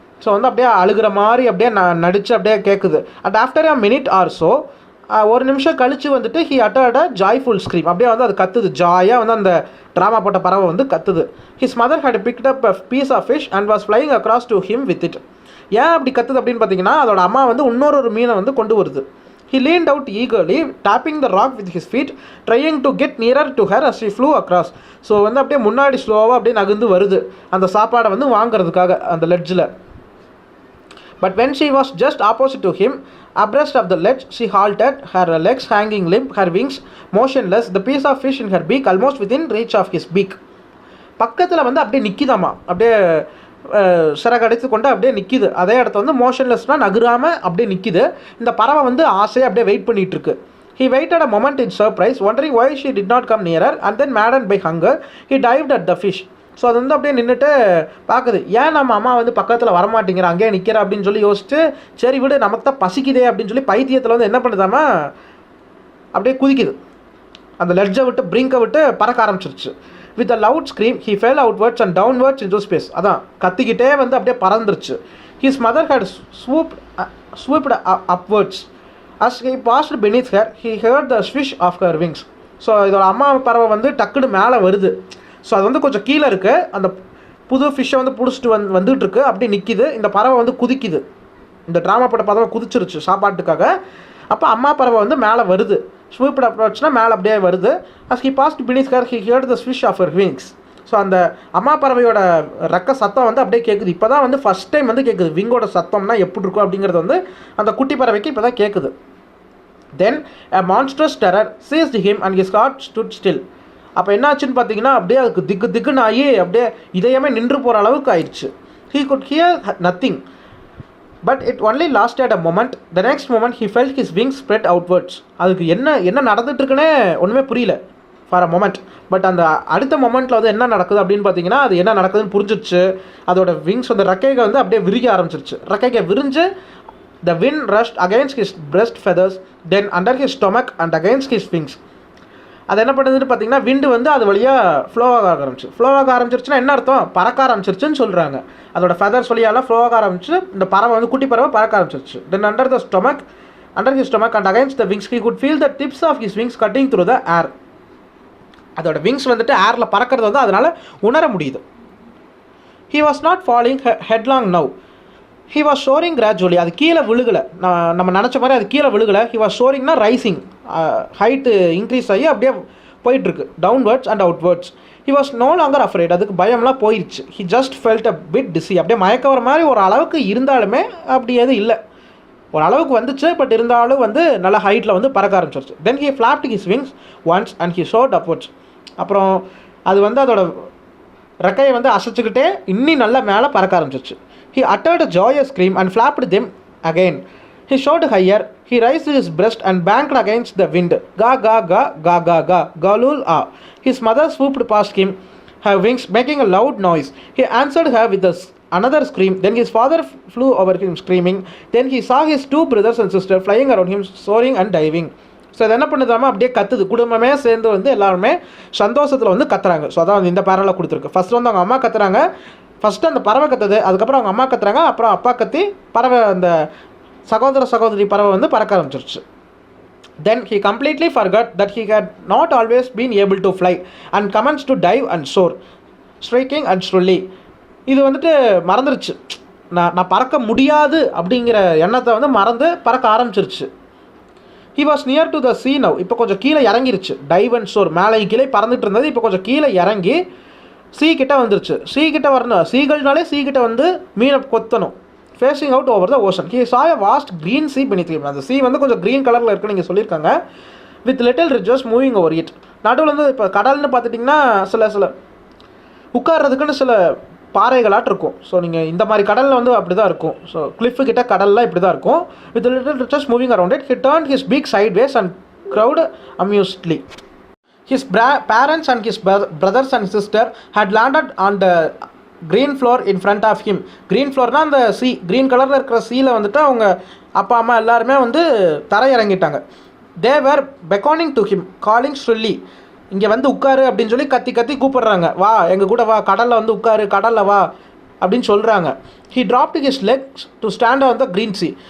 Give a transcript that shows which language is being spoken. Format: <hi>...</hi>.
<ta>So வந்து அப்படியே அழுகிற மாதிரி அப்படியே நடித்து அப்படியே கேட்குது.</ta> <en>and after a minute or so,</en> <ta>ஒரு நிமிஷம் கழித்து வந்துட்டு</ta> <en>He uttered a joyful scream.</en> <ta>அப்படியே வந்து அது கத்துது, ஜாயாக வந்து அந்த ட்ராமா போட்ட பறவை வந்து கத்துது.</ta> <en>His mother had picked up a piece of fish and was flying across to him with it.</en> <ta>ஏன் அப்படி கத்துது அப்படின்னு பார்த்தீங்கன்னா அதோட அம்மா வந்து இன்னொரு மீனை வந்து கொண்டு வருது.</ta> <en>He leaned out eagerly, tapping the rock with his feet, trying to get nearer to her as she flew across.</en> <ta>So வந்து அப்படியே முன்னாடி ஸ்லோவாக அப்படியே நகர்ந்து வருது அந்த சாப்பாடை வந்து வாங்குறதுக்காக அந்த லெட்ஜில்.</ta> <en>But when she was just opposite to him, abreast of the ledge, she halted, her legs hanging limp, her wings motionless, the piece of fish in her beak almost within reach of his beak.</en> <ta>பக்கத்தில் வந்து அப்படியே நிற்கிதாம்மா, அப்படியே சிறகடித்து கொண்டு அப்படியே நிற்கிது. அதே இடத்த வந்து மோஷன்லெஸ்னால் நகராமல் அப்படியே நிற்கிது. இந்த பறவை வந்து ஆசையாக அப்படியே wait பண்ணிகிட்ருக்கு.</ta> <en>He waited a moment in surprise, wondering why she did not come nearer, and then maddened by hunger, he dived at the fish.</en> <ta>So அது வந்து அப்படியே நின்றுட்டு பார்க்குது, ஏன் நம்ம அம்மா வந்து பக்கத்தில் வரமாட்டேங்கிற, அங்கேயே நிற்கிற அப்படின்னு சொல்லி யோசிச்சு, சரி விடு நமக்கு தான் பசிக்குதே அப்படின்னு சொல்லி பைத்தியத்தில் வந்து என்ன பண்ணுதாமா அப்படியே குதிக்குது. அந்த லெட்ஜை விட்டு பிரிங்கை விட்டு பறக்க ஆரம்பிச்சிருச்சு.</ta> <en>With a loud scream, he fell outwards and downwards into space.</en> <ta>அதான் கத்திக்கிட்டே வந்து அப்படியே பறந்துருச்சு.</ta> <en>His mother had swooped upwards. As he passed beneath her, he heard the swish of her wings.</en> <ta>So இதோட அம்மா பறவை வந்து டக்குன்னு மேலே வருது. ஸோ அது வந்து கொஞ்சம் கீழே இருக்குது. அந்த புது ஃபிஷ்ஷை வந்து பிடிச்சிட்டு வந்துட்டுருக்கு, அப்படி நிற்கிது. இந்த பறவை வந்து குதிக்குது. இந்த ட்ராமா பட பறவை குதிச்சிருச்சு சாப்பாட்டுக்காக. அப்போ அம்மா பறவை வந்து மேலே வருது. ஸ்வீப்ட் அப்ரோச்னா மேலே அப்படியே வருது.</ta> <en>As he passed beneath her, he heard the swish of her wings.</en> <ta>So அந்த அம்மா பறவையோட ரெக்க சத்தம் வந்து அப்படியே கேட்குது. இப்போ தான் வந்து ஃபஸ்ட் டைம் வந்து கேட்குது விங்கோட சத்தம்னா எப்படி இருக்கும் அப்படிங்கிறது வந்து அந்த குட்டி பறவைக்கு இப்போ தான் கேட்குது.</ta> <en>Then a monstrous terror seized him and his heart stood still.</en> <ta>அப்போ என்னாச்சுன்னு பார்த்தீங்கன்னா அப்படியே அதுக்கு திக்குன்னு ஆகி அப்படியே இதயமே நின்று போகிற அளவுக்கு ஆயிடுச்சு.</ta> <en>He could hear nothing. But it only lasted a moment. The next moment he felt his wings spread outwards.</en> <ta>அதுக்கு என்ன நடந்துட்டுருக்குன்னே ஒன்றுமே புரியல</ta> <en>For a moment.</en> <ta>பட் அந்த அடுத்த மொமெண்ட்டில் வந்து என்ன நடக்குது அப்படின்னு பார்த்தீங்கன்னா அது என்ன நடக்குதுன்னு புரிஞ்சிருச்சு. அதோட விங்ஸ் வந்து ரெக்கைகள் வந்து அப்படியே விரிக ஆரம்பிச்சிருச்சு. ரெக்கைகள் விரிஞ்சு</ta> <en>the wind rushed against his breast feathers, then under his stomach and against his wings.</en> <ta>அது என்ன பண்ணுதுன்னு பார்த்தீங்கன்னா விண்டு வந்து அது வழியாக ஃப்ளோவாக ஆரம்பிச்சிருச்சுன்னா என்ன அர்த்தம், பறக்க ஆரம்பிச்சிருச்சுன்னு சொல்கிறாங்க. அதோட ஃபெதர்ஸ் வழியால் ஃப்ளோவாக ஆரம்பிச்சு இந்த பறவை வந்து குட்டி பறவை பறக்க ஆரம்பிச்சிருச்சு.</ta> <en>Then under his stomach and against the wings he could feel the tips of his wings cutting through the air.</en> <ta>அதோட விங்ஸ் வந்துட்டு ஏரில் பறக்கிறது வந்து அதனால் உணர முடியுது.</ta> <en>He was not falling headlong now. He was soaring gradually.</en> <ta>அது கீழே விழுகலை, நம்ம நினச்ச மாதிரி அது கீழே விழுகலை.</ta> <en>He was soaringனா rising,</en> <ta>height increase ஆகி அப்படியே போயிட்டுருக்கு</ta> <en>Downwards and outwards. He was no longer afraid.</en> <ta>அதுக்கு பயம்லாம் போயிடுச்சு.</ta> <en>He just felt a bit dizzy.</en> <ta>அப்படியே மயக்க வர மாதிரி ஒரு அளவுக்கு இருந்தாலுமே அப்படி எதுவும் இல்லை, ஒரு அளவுக்கு வந்துச்சு. பட் இருந்தாலும் வந்து நல்ல ஹைட்டில் வந்து பறக்க ஆரம்பிச்சிருச்சு.</ta> <en>Then he flapped his wings once and he soared upwards.</en> <ta>அப்புறம் அது வந்து அதோட ரெக்கையை வந்து அசைச்சிக்கிட்டே இன்னும் நல்லா மேலே பறக்க ஆரம்பிச்சிருச்சு.</ta> <en>He uttered a joyous scream and flapped them again. He shot higher. He raised his breast and banked against the wind. Ga ga ga ga ga ga galul ah. His mother swooped past him, her wings making a loud noise. He answered her with another scream. Then his father flew over him screaming. Then he saw his two brothers and sisters flying around him, soaring and diving.</en> <ta>So அது என்ன பண்ணுதாமா அப்படியே கத்துது. குடும்பமே சேர்ந்து வந்து எல்லாருமே சந்தோஷத்தில் வந்து கத்துறாங்க. ஸோ அதான் இந்த பேரலில் கொடுத்துருக்கு. ஃபஸ்ட்டு வந்து அவங்க அம்மா கத்துறாங்க, ஃபஸ்ட்டு அந்த பறவை கத்துது, அதுக்கப்புறம் அவங்க அம்மா கத்துறாங்க, அப்புறம் அப்பா கத்தி பறவை அந்த சகோதரி பறவை வந்து பறக்க ஆரம்பிச்சிருச்சு.</ta> <en>Then he completely forgot that he had not always been able to fly and commenced to dive and soar, striking and shrilly.</en> <ta>இது வந்துட்டு மறந்துருச்சு, நான் பறக்க முடியாது அப்படிங்கிற எண்ணத்தை வந்து மறந்து பறக்க ஆரம்பிச்சிருச்சு.</ta> <en>He was near to the sea now.</en> <ta>இப்போ கொஞ்சம் கீழே இறங்கிருச்சு. டைவ் அண்ட் சோர் மேலே கீழே பறந்துட்டு இருந்தது, இப்போ கொஞ்சம் கீழே இறங்கி சீ கிட்ட வந்துருச்சு. சீ கிட்ட வரணும், சீகள்னாலே சீ கிட்ட வந்து மீனை கொத்தணும்.</ta> <en>Facing out over the ocean. He saw a vast green sea beneath him.</en> <ta>அந்த சீ வந்து கொஞ்சம் க்ரீன் கலரில் இருக்குன்னு நீங்கள் சொல்லியிருக்காங்க.</ta> <en>With little ridges moving over it.</en> <ta>நடுவில் வந்து இப்போ கடல்னு பார்த்துட்டிங்கன்னா சில உட்கார்றதுக்குன்னு சில பாறைகளாட்டு இருக்கும். ஸோ நீங்கள் இந்த மாதிரி கடலில் வந்து அப்படி தான் இருக்கும். ஸோ கிளிஃபு கிட்ட கடல்லாம் இப்படி தான் இருக்கும்.</ta> <en>With little ridges moving around it. He turned his beak sideways and crowed amusedly. His parents and his brothers and sister had landed on the green floor in front of him.</en> <ta>Green floorனா அந்த சீ, green கலரில் இருக்கிற சீல வந்துட்டு அவங்க அப்பா அம்மா எல்லாருமே வந்து தரையிறங்கிட்டாங்க.</ta> <en>They were beckoning to him, calling shrilly.</en> <ta>இங்கே வந்து உட்காரு அப்படின்னு சொல்லி கத்தி கூப்பிடுறாங்க, வா எங்கள் கூட வா, கடலில் வந்து உட்காரு, கடலில் வா அப்படின்னு சொல்கிறாங்க.</ta> <en>He dropped his legs to stand on the green sea.</en>